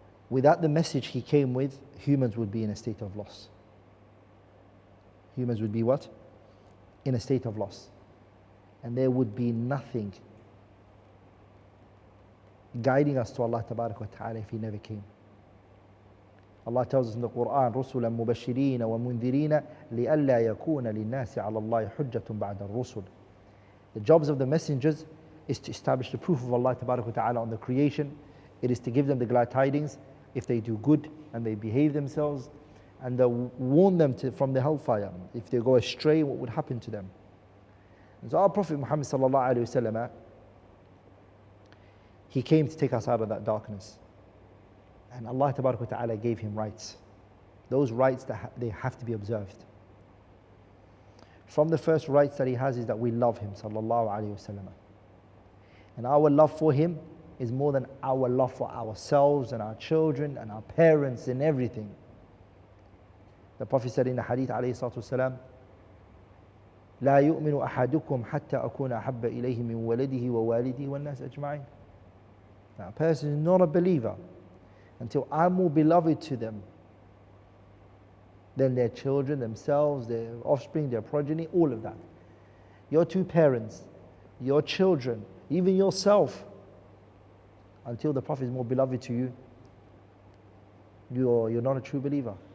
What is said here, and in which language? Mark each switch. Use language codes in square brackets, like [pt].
[en] Without the message he came with, humans would be in a state of loss. Humans would be what? In a state of loss. And there would be nothing guiding us to Allah tabarak wa ta'ala if he never came. Allah tells us in the Quran, [ar] رُسُلًا مُبَشِّرِينَ وَمُنذِرِينَ لِأَلَّا يَكُونَ لِلنَّاسِ عَلَى اللَّهِ حُجَّةٌ بَعْدَ الرُّسُلِ. [en] The jobs of the messengers is to establish the proof of Allah Tabarak wa Ta'ala on the creation. It is to give them the glad tidings if they do good and they behave themselves, and warn them from the hellfire. If they go astray, what would happen to them? And so our Prophet Muhammad sallallahu alaihi wasallam, he came to take us out of that darkness. And Allah Tabarak wa Ta'ala gave him rights. Those rights they have to be observed. From the first rights that he has is that we love him sallallahu alaihi wasallam. And our love for him is more than our love for ourselves and our children and our parents and everything. The Prophet said in the hadith alayhi salatu wasalam, [ar] لا يؤمن أحدكم حتى أكون أحب إليه من ولده ووالده والناس أجمعين. [en] Now, a person is not a believer until I'm more beloved to them than their children, themselves, their offspring, their progeny, all of that. Your two parents, your children, even yourself, until the Prophet is more beloved to you, you're not a true believer.